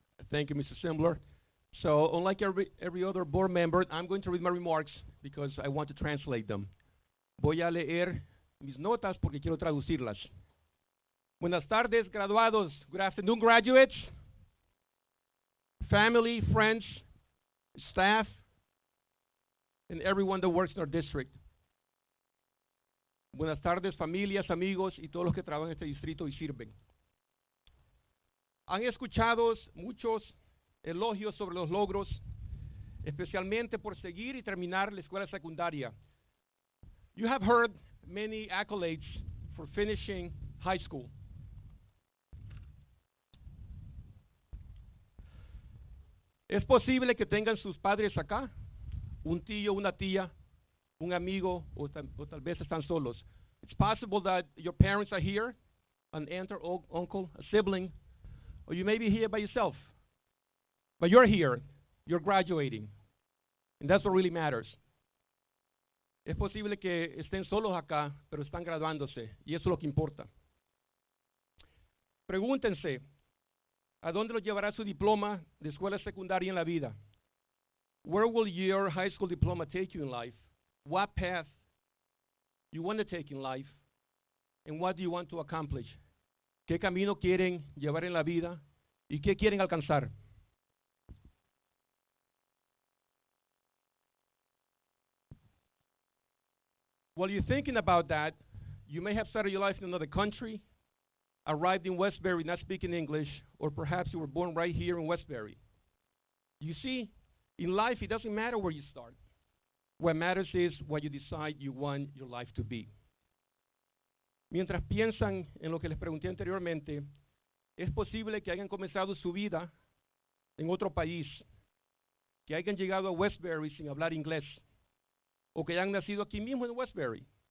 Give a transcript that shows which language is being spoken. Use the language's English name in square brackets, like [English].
[English] Thank you, Mr. Simbler. So, unlike every other board member, I'm going to read my remarks because I want to translate them. [Spanish] Voy a leer mis notas porque quiero traducirlas. Buenas tardes, graduados. [English] Good afternoon, graduates, family, friends, staff, and everyone that works in our district. [Spanish] Buenas tardes, familias, amigos y todos los que trabajan en este distrito y sirven. Han escuchado muchos elogios sobre los logros, especialmente por seguir y terminar la escuela secundaria. [English] You have heard many accolades for finishing high school. [Spanish] Es posible que tengan sus padres acá, un tío, una tía, un amigo, o tal vez están solos. [English] It's possible that your parents are here, an aunt or uncle, a sibling, or you may be here by yourself. But you're here, you're graduating, and that's what really matters. [Spanish] Es posible que estén solos acá, pero están graduándose, y eso es lo que importa. Pregúntense, ¿a dónde los llevará su diploma de escuela secundaria en la vida? [English] Where will your high school diploma take you in life? What path you want to take in life? And what do you want to accomplish? [Spanish] ¿Qué camino quieren llevar en la vida? ¿Y qué quieren alcanzar? [English] While you're thinking about that, you may have started your life in another country, arrived in Westbury not speaking English, or perhaps you were born right here in Westbury. You see, in life it doesn't matter where you start. What matters is what you decide you want your life to be. [Spanish] Mientras piensan en lo que les pregunté anteriormente, es posible que hayan comenzado su vida en otro país, que hayan llegado a Westbury sin hablar inglés, o que hayan nacido aquí mismo en Westbury.